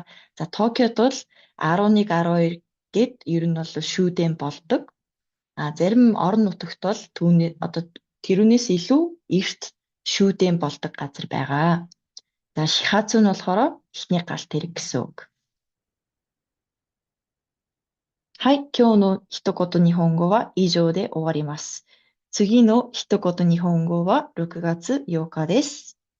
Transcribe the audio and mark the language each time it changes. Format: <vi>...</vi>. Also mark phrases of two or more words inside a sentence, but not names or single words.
<mn>За, Токиод бол 11, 12 гэд ер нь бол шүүдэн болдог. Зарим орон нутагт бол тэрүүнээс илүү эрт шүүдэн болдог газар байгаа. За, шихацу нь болохоор эхний галт тэрэг гэсэн үг.</mn> <ja>はい、今日の一言日本語は以上で終わります。次の一言日本語は6月8日です。</ja>